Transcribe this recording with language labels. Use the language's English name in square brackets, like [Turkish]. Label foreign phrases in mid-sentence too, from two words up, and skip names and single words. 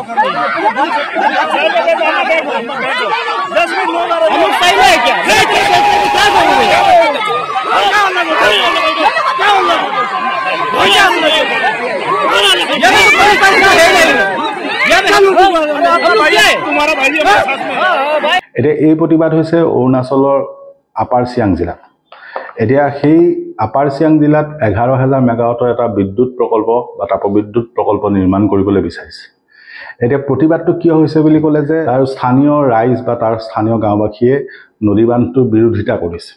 [Hindi] 10 मिनट लोग आ रहे हम लोग सही है क्या? क्या जरूरी है? तुम्हारा भाई हमारे साथ में। [Assamese] এতিয়া এই প্ৰতিবাদ হৈছে অৰুণাচলৰ আপাৰ চিয়াং জিলাত। এতিয়া সেই আপাৰ চিয়াং জিলাত 11,000 মেগাৱাটৰ এটা বিদ্যুৎ প্ৰকল্প বা তাপবিদ্যুৎ প্ৰকল্প নিৰ্মাণ কৰিবলৈ বিচাৰিছে। এতিয়া প্ৰতিবাদটো কিয় হৈছে বুলি ক'লে যে তাৰ স্থানীয় ৰাইজ বা তাৰ স্থানীয় গাঁওবাসীয়ে নদী বান্ধটোৰ বিৰোধিতা কৰিছে।